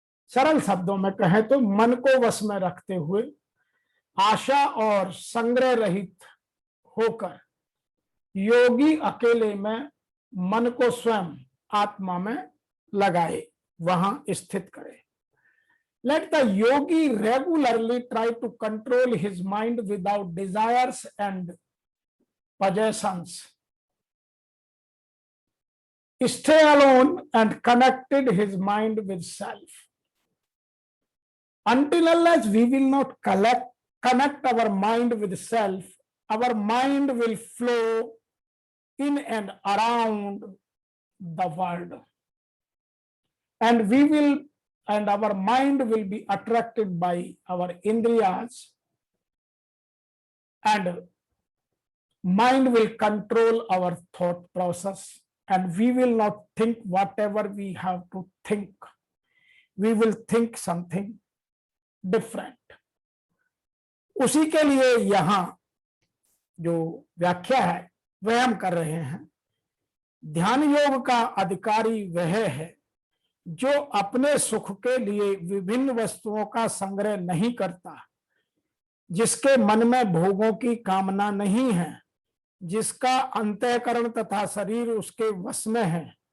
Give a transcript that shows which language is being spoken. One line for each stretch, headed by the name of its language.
Hindi: सरल शब्दों में कहें तो मन को वश में रखते हुए आशा और संग्रह रहित होकर योगी अकेले में मन को स्वयं आत्मा में लगाए, वहां स्थित करे।
English: Let the yogi regularly try to control his mind without desires and possessions. Stay alone and connected his mind with self. Until unless we will not connect our mind with self, our mind will flow in and around the world. And our mind will be attracted by our indriyas, and mind will control our thought process, and we will not think whatever we have to think. We will think something different.
Hindi: उसी के लिए यहाँ जो व्याख्या है वह हम कर रहे हैं। ध्यान योग का अधिकारी वह है जो अपने सुख के लिए विभिन्न वस्तुओं का संग्रह नहीं करता, जिसके मन में भोगों की कामना नहीं है, जिसका अंतःकरण तथा शरीर उसके वश में है।